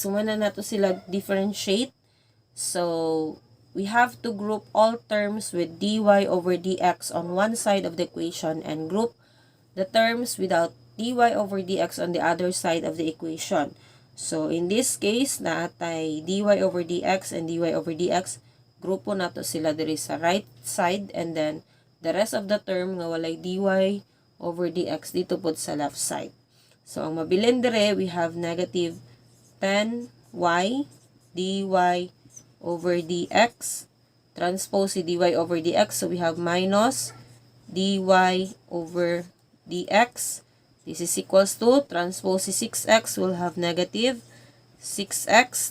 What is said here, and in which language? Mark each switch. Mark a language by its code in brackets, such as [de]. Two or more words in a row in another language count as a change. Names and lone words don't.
[ceb] Sumana na to sila [en] differentiate. So, we have to group all terms with dy over dx on one side of the equation and group the terms without dy over dx on the other side of the equation. So, in this case, naatay dy over dx and dy over dx, [ceb] grupo na to sila diri sa [en] right side, and then the rest of the term [ceb] nga walay [en] dy over dx [tl] dito po sa [en] left side. So, [ceb] ang mabilin dire, [en] we have negative 10y dy over dx. Transpose si dy over dx, so we have minus dy over dx. This is equals to, transpose si 6x, will have negative 6x.